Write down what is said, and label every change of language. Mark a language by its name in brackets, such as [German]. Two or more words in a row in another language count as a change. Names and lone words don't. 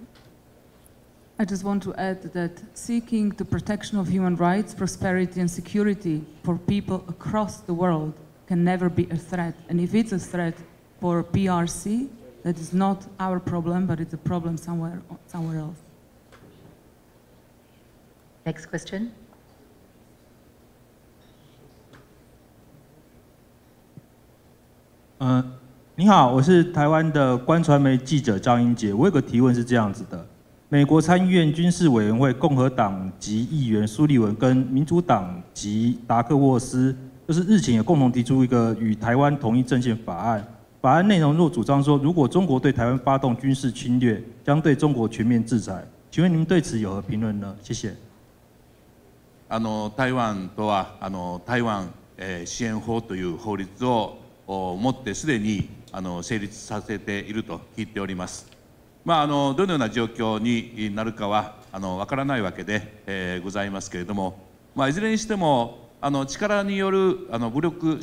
[English] I just want to add that seeking the protection of human rights, prosperity and security for people across the world can never be a threat. And if it's a threat for PRC, that is not our problem, but it's a problem somewhere else. Next question. [Chinese] 你好，我是台湾的官传媒记者张英杰。我有个提问是这样子的：美国参议院军事委员会共和党籍议员苏利文跟民主党籍达克沃斯，就是日前也共同提出一个与台湾统一阵线法案。法案内容若主張說，如果中國對台灣發動軍事侵略，將對中國全面制裁。請問您對此有何評論呢？謝謝。 [Japanese] 台湾とは台湾支援法という法律をもってすでに成立させていると聞いております。どのような状況になるかはわからないわけでございますけれども、いずれにしても力による武力